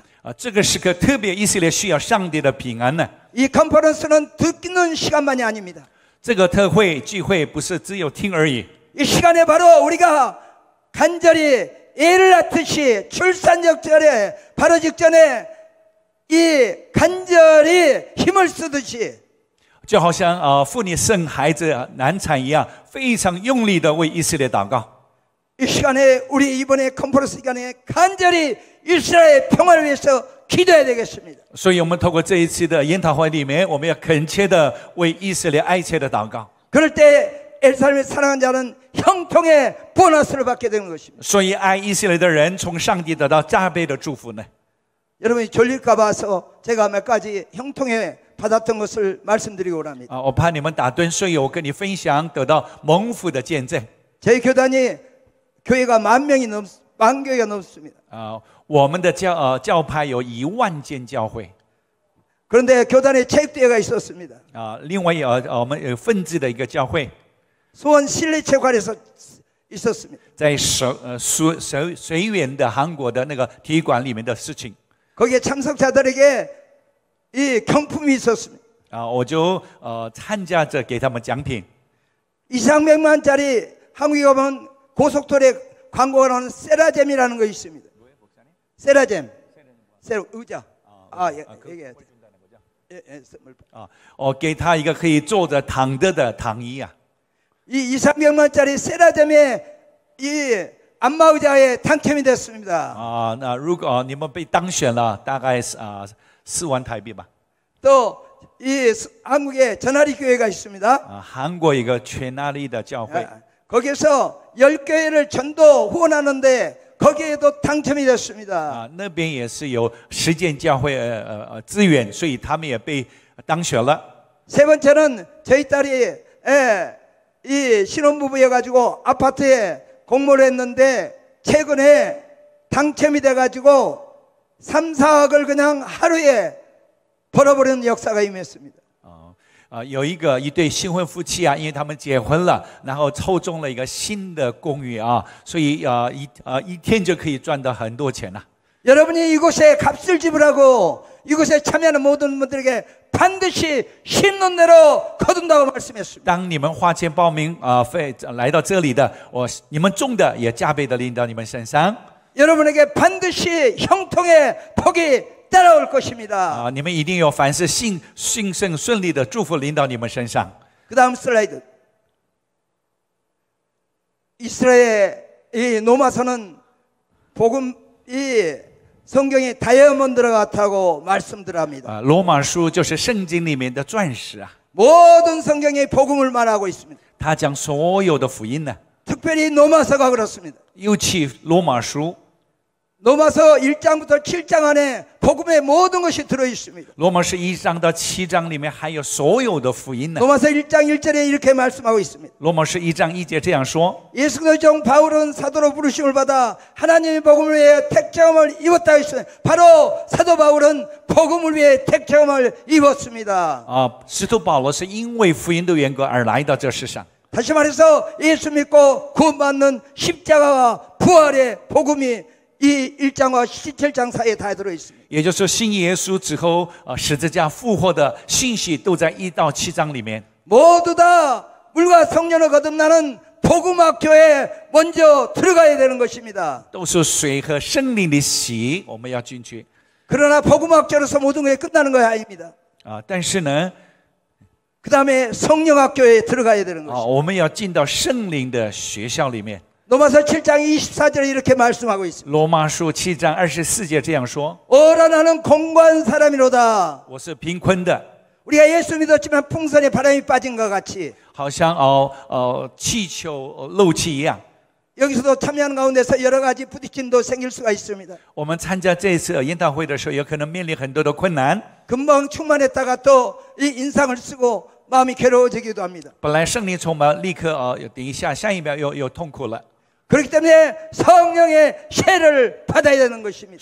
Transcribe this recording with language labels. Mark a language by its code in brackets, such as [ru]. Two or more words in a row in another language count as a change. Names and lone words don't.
[zh] 这个时刻特别以色列需要上帝的平安呢。 [ko] 이 컨퍼런스는 듣는 시간만이 아닙니다. [zh] 这个特会聚会不是只有听而已。 [ko] 이 시간에 바로 우리가 간절히 애를 낳듯이 출산적절에 바로 직전에 이 간절히 힘을 쓰듯이 [zh] 就好像妇女生孩子难产一样，非常用力的为以色列祷告。 [ko] 이 시간에 우리 이번에 컨퍼런스 시간에 간절히 이스라엘 평화를 위해서 기도해야 되겠습니다. [zh] 所以我们透过这一次的研讨会里面，我们要恳切的为以色列爱切的祷告。 [ko] 그럴 때 예루살렘을 사랑하는 자는 형통의 보너스를 받게 되는 것입니다. [zh] 所以爱以色列的人从上帝得到加倍的祝福呢。 [ko] 여러분이 졸릴까 봐서 제가 몇 가지 형통의 받았던 것을 말씀드리고 합니다. [zh] 我怕你们打盹，所以我跟你分享得到蒙福的见证。 [ko] 저희 교단이 교회가 만 교회가 넘습니다. [zh] 我们的教派有10000间教会。 [ko] 그런데 교단에 체육대회가 있었습니다. [zh] 另外我们有分支的一个教会， [ko] 수원 실내체육관에서 있었습니다. [zh] 在水源的韩国的那个体育馆里面的事情。 [ko] 거기에 참석자들에게 이 경품이 있었습니다. [zh] 我就参加者给他们奖品。 [ko] 200만짜리 한국에 가면 고속도로에 광고가 나오는 세라젬이라는 거 있습니다. 세라젬, 의자. 얘기해야 돼. [zh] 给他一个可以坐着躺着的躺椅啊。 [ko] 이 200만짜리 세라젬의 이 안마의자에 당첨이 됐습니다. [zh] 那如果你们被当选了，大概4万台币吧。 [ko] 또 이 한국에 전하리 교회가 있습니다. [zh] 韩国一个全那里的教会， [ko] 거기서 10교회를 전도 후원하는데 거기에도 당첨이 됐습니다. [zh] 那边也是有10间教会资源，所以他们也被当选了。 [ko] 세 번째는 저희 딸이 이 신혼부부여가지고 아파트에 공모를 했는데 최근에 당첨이 돼가지고 3, 4억을 그냥 하루에 벌어버리는 역사가 임했습니다. [zh] 有一对新婚夫妻啊，因为他们结婚了，然后抽中了一个新的公寓啊，所以一天就可以赚到很多钱了。 [ko] 여러분이 이곳에 값을 지불하고 이곳에 참여하는 모든 분들에게 반드시 심는 대로 거둔다고 말씀했습니다. [zh] 当你们花钱报名费来到这里的，你们种的也加倍的领到你们身上。 [ko] 여러분에게 반드시 형통의 복이 따라올 것입니다. [zh] 你们一定有凡事兴盛顺利的祝福领到你们身上。 [ko] 그 다음 슬라이드. 이스라엘 이 노마서는 복음 이 성경이 다이아몬드 같다고 말씀들합니다. [zh] 罗马书就是圣经里面的钻石啊。 [ko] 모든 성경이 복음을 말하고 있습니다. [zh] 他讲所有的福音呢， [ko] 특별히 노마서가 그렇습니다. [zh] 尤其罗马书。 [ko] 노마서 1장부터 7장 안에 복음의 모든 것이 들어 있습니다. [zh] 罗马书1章到7章里面还有所有的福音呢。 [ko] 노마서 1장 1절에 이렇게 말씀하고 있습니다. [zh] 罗马书1章1节这样说： [ko] 예수 그리스도의 종 바울은 사도로 부르심을 받아 하나님의 복음을 위해 택정함을 입었다 했습니다. 바로 사도 바울은 복음을 위해 택정함을 입었습니다. [zh] 使徒保罗是因为福音的缘故而来到这世上。 [ko] 다시 말해서 예수 믿고 구원받는 십자가와 부활의 복음이 이 1장과 17장 사이에 다 들어 있습니다. [zh] 也就是信耶稣之后十字架复活的信息都在1到7章里面。 [ko] 모두 다 물과 성령을 거듭나는 복음학교에 먼저 들어가야 되는 것입니다. [zh] 都是水和圣灵的洗，我们要进去。 [ko] 그러나 복음학교로서 모든 것이 끝나는 것이 아닙니다. [zh] 但是呢， [ko] 그 다음에 성령학교에 들어가야 되는 것입니다. [zh] 我们要进到圣灵的学校里面。 [ko] 로마서 7장 24절에 이렇게 말씀하고 있습니다. [zh] 罗马书7章24节这样说： [ko] 오라 나는 공고한 사람이로다. [zh] 我是贫困的， [ko] 우리가 예수 믿었지만 풍선에 바람이 빠진 것 같이 [zh] 好像气球漏气一样。 [ko] 여기서도 참여하는 가운데서 여러 가지 부딪힘도 생길 수가 있습니다. [zh] 我们参加这次研讨会的时候，有可能面临很多的困难。 [ko] 금방 충만했다가 또 이 인상을 쓰고 마음이 괴로워지기도 합니다. [zh] 本来圣灵充满，立刻等一下，下一秒又痛苦了。 [ko] 그렇기 때문에 성령의 세를 받아야 되는 것입니다.